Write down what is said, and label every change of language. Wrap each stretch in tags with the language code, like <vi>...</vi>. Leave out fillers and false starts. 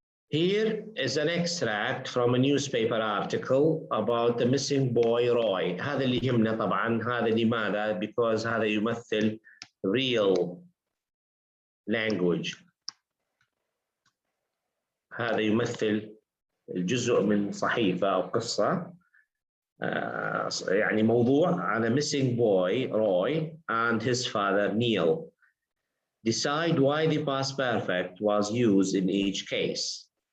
<en>Here is an extract from a newspaper article about the missing boy Roy.</en> <ar>هذا اللي يهمنا طبعا. هذا لماذا؟</ar> <en>Because</en> <ar>هذا يمثل</ar> <en>real language.</en> <ar>هذا يمثل الجزء من صحيفة أو قصة، يعني موضوع على</ar> <en>missing boy Roy and his father Neil. Decide why the past perfect was used in each case.</en>